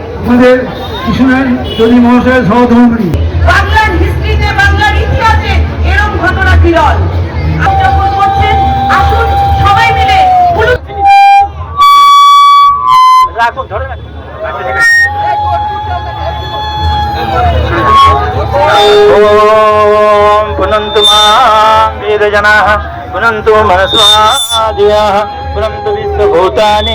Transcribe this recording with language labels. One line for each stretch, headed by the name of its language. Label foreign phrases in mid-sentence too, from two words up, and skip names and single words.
Bangla: আমাদের কৃষ্ণের চৌধুরী মহাশয়ের সহধর্মিণী। বাংলার হিস্ট্রিতে, বাংলার ইতিহাসে এরকম ঘটনা বিরল। যখন করছেন আসুন সবাই মিলে
Sanskrit: ओम पुनन्तु मां वेदजनाः पुनन्तु मनस्वादयाः पुनन्तु विश्वभूतानि